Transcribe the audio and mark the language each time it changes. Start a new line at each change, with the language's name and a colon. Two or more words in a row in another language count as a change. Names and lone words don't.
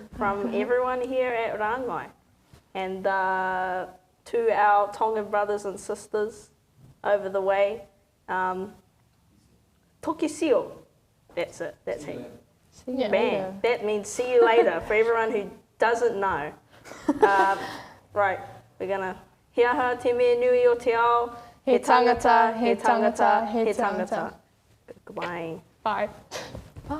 English: from everyone here at Rangai Mai, and to our Tongan brothers and sisters over the way,
Tongan: toki sio.
English: That's it. That's it. See you Yeah. Bam. later. That means see you later for everyone who doesn't know. Right, we're gonna
Māori: hiaha te me nui o te ao. He tangata, he tangata, he he tangata. tangata.
English: Goodbye. Bye.